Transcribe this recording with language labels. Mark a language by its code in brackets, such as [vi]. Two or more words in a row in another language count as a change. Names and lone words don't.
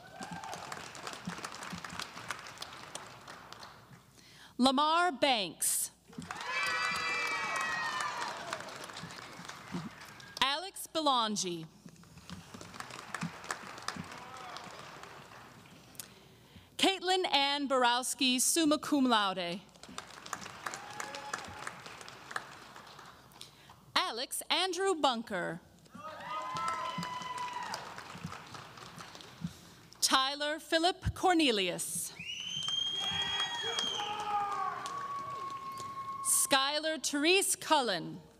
[en] Lamar Banks. Alex Belongi. Caitlin Ann Borowski, summa cum laude. Alex Andrew Bunker. Tyler Philip Cornelius. Skylar Therese Cullen.